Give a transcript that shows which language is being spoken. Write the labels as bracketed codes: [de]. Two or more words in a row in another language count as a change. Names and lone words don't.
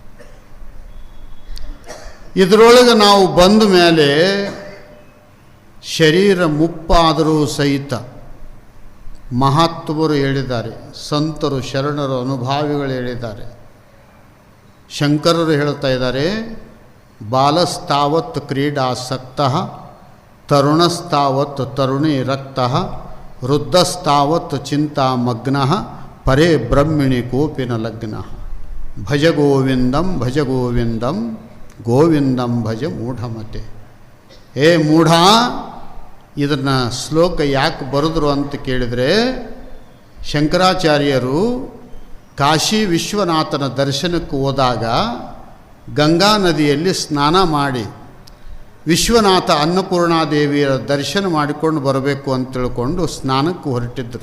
[kn] ಇದರೊಳಗೆ ನಾವು ಬಂದ ಮೇಲೆ ಶರೀರ ಮುಪ್ಪಾದರೂ ಸಹಿತ ಮಹಾತ್ಮರು ಹೇಳಿದ್ದಾರೆ, ಸಂತರು ಶರಣರು ಅನುಭಾವಿಗಳು ಹೇಳಿದ್ದಾರೆ. ಶಂಕರರು ಹೇಳ್ತಾ ಇದ್ದಾರೆ, [sa] ಬಾಲಸ್ತಾವತ್ ಕ್ರೀಡಾಸಕ್ತಃ ತರುಣಸ್ತಾವತ್ ತರುಣಿ ರಕ್ತಃ ವೃದ್ಧಸ್ತಾವತ್ ಚಿಂತಾಮಗ್ನಃ ಪರೇ ಬ್ರಹ್ಮಿಣಿ ಕೋಪಿನ ಲಗ್ನಃ. ಭಜ ಗೋವಿಂದಂ ಭಜ ಗೋವಿಂದಂ ಗೋವಿಂದಂ ಭಜ ಮೂಢಮತೆ. [kn] ಏ ಮೂಢ, ಇದನ್ನು ಶ್ಲೋಕ ಯಾಕೆ ಬರೆದ್ರು ಅಂತ ಕೇಳಿದರೆ, ಶಂಕರಾಚಾರ್ಯರು ಕಾಶಿ ವಿಶ್ವನಾಥನ ದರ್ಶನಕ್ಕೆ ಹೋದಾಗ ಗಂಗಾ ನದಿಯಲ್ಲಿ ಸ್ನಾನ ಮಾಡಿ ವಿಶ್ವನಾಥ ಅನ್ನಪೂರ್ಣಾದೇವಿಯರ ದರ್ಶನ ಮಾಡಿಕೊಂಡು ಬರಬೇಕು ಅಂತ ತಿಳ್ಕೊಂಡು ಸ್ನಾನಕ್ಕೆ ಹೊರಟಿದ್ದರು.